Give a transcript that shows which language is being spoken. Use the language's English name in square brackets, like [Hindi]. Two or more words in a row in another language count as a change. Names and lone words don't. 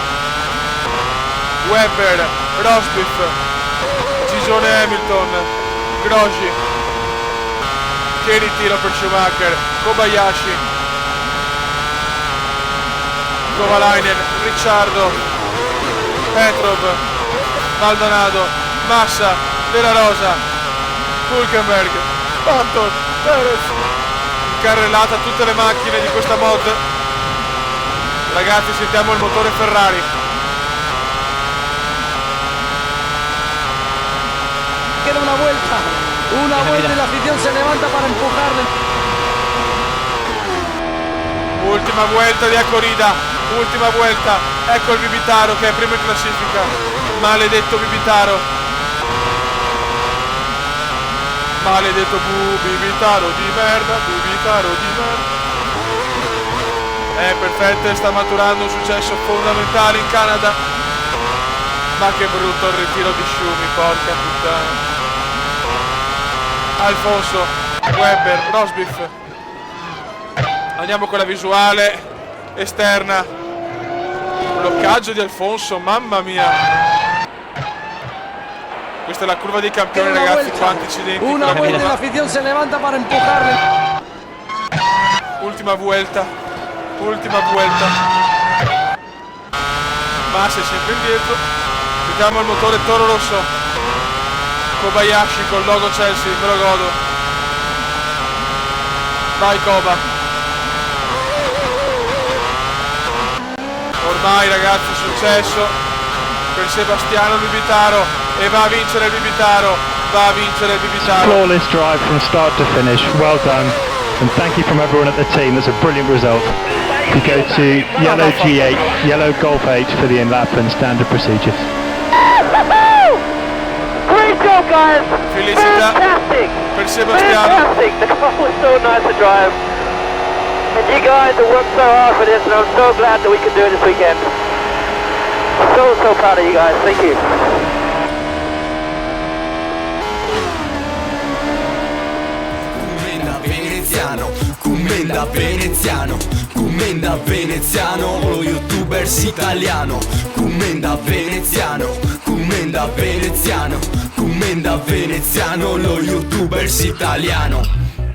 [Italian] Webber, Rosberg, Gigione Hamilton, Grosjean, che ritiro per Schumacher, Kobayashi, Kovalainen, Ricciardo, Petrov, Maldonado, Massa, Della Rosa, Hülkenberg, Button, Perez, incarrellata tutte le macchine di questa mod. Ragazzi, sentiamo il motore Ferrari. [Spanish] Queda una vuelta y la afición se levanta para empujarle. Ultima vuelta [Italian] di Corrida, [Spanish] ultima vuelta. [Italian] Ecco il Bibitaro che è primo in classifica. Maledetto Bibitaro. Maledetto Bibitaro di merda, Bibitaro di merda. Perfetto, sta maturando un successo fondamentale in Canada. Ma che brutto il ritiro di Schumi, porca puttana. Alfonso, Webber, Rosberg. Andiamo con la visuale esterna. Bloccaggio di Alfonso, mamma mia. Questa è la curva dei campioni, ragazzi, quanti incidenti. [Spanish] Una vuelta y la afición se levanta para empujarle. Ultima vuelta. Ultima vuelta. [Italian] Massa è sempre indietro. Vediamo il motore Toro Rosso. Kobayashi col logo Chelsea, me lo godo. Vai Koba. Ormai ragazzi, successo. per Sebastiano Bibitaro, e va a vincere il Bibitaro, va a vincere il Bibitaro. [English] Flawless drive from start to finish. Well done. And thank you from everyone at the team. That's a brilliant result. You go to yellow G8, yellow Golf 8 for the in-lap and standard procedures. Great job, guys! [Italian] Felicità [English] Fantastic! [Italian] per Sebastiano. [English] Fantastic! The car was so nice to drive. And you guys have worked so hard for this, and I'm so glad that we could do it this weekend. So proud of you guys. Thank you. [Italian] Commenda veneziano, commenda veneziano, lo youtubers italiano. Commenda veneziano, commenda veneziano, commenda veneziano, lo youtubers italiano.